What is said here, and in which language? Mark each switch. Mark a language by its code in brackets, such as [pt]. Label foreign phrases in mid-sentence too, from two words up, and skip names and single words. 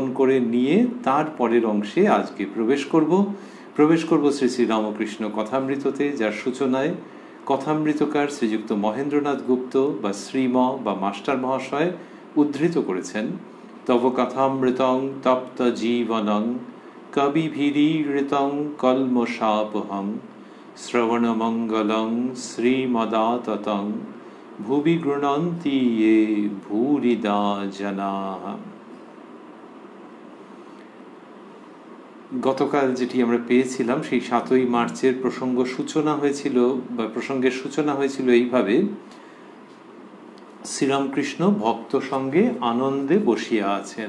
[bn] করে নিয়ে তার পরের অংশে আজকে প্রবেশ করব শ্রী শ্রী রামকৃষ্ণ কথামৃততে, যার সূচনায় কথামৃতকার শ্রীযুক্ত মহেন্দ্রনাথ গুপ্ত বা শ্রীম বা মাস্টার মহাশয় উদ্ধৃত করেছেন, [sa] তব কথামৃতং তপ্ত জীবনং কবিভিরীড়িতং কলমশাপহং শ্রবণমঙ্গলং শ্রীমদাততং ভুবি গৃণন্তি য়ে ভূরিদা জনাঃ। [bn] গতকাল যেটি আমরা পেয়েছিলাম সেই ৭ই মার্চের প্রসঙ্গের সূচনা হয়েছিল এইভাবে: শ্রীরামকৃষ্ণ ভক্ত সঙ্গে আনন্দে বসিয়া আছেন।